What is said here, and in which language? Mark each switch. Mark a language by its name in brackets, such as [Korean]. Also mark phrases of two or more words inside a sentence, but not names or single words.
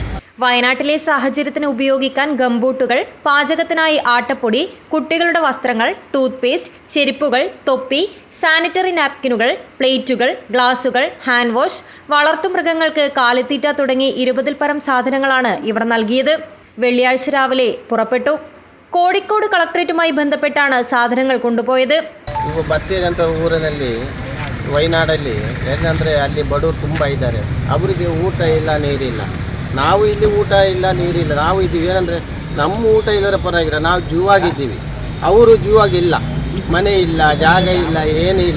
[Malayalam] വയനാട്ടിലെ സാഹചര്യത്തിന് ഉപയോഗിക്കാൻ ഗംബൂട്ടുകൾ, പാചകത്തിനായി ആട്ടപ്പൊടി, കുട്ടികളുടെ വസ്ത്രങ്ങൾ, ടൂത്ത് പേസ്റ്റ്, ചെരുപ്പുകൾ, തൊപ്പി, സാനിറ്ററി നാപ്കിനുകൾ, പ്ലേറ്റുകൾ, ഗ്ലാസുകൾ, ഹാൻഡ് വാഷ്, വളർത്തുമൃഗങ്ങൾക്ക് കാലിത്തീറ്റ തുടങ്ങി 20-ൽ പരം സാധനങ്ങളാണ് ഇവർ നൽകിയത്. വെള്ളിയാഴ്ച രാവിലെ പുറപ്പെട്ടു. കോഴിക്കോട് കളക്ടറേറ്റുമായി ബന്ധപ്പെട്ടാണ് സാധനങ്ങൾ കൊണ്ടുപോയത്. [Kannada] ಬತ್ತೇರಿ ಅಂತ ಊರಿನಲ್ಲಿ ವಯನಾಡಲ್ಲಿ ಏನಂದರೆ ಅಲ್ಲಿ ಬಡವರು ತುಂಬ ಇದ್ದಾರೆ. ಅವರಿಗೆ ಊಟ ಇಲ್ಲ, ನೀರಿಲ್ಲ. ನಾವು ಇಲ್ಲಿ ಊಟ ಇಲ್ಲ, ನೀರಿಲ್ಲ. ನಾವು ಇದ್ದೀವಿ ಏನಂದರೆ ನಮ್ಮ ಊಟ ಇಲ್ಲರ ಪರವಾಗಿಲ್ಲ, ನಾವು ಜೀವಾಗಿದ್ದೀವಿ. ಅವರು ಜೀವಾಗಿಲ್ಲ. ಮನೆ ಇಲ್ಲ, ಜಾಗ ಇಲ್ಲ, ಏನೂ ಇಲ್ಲ.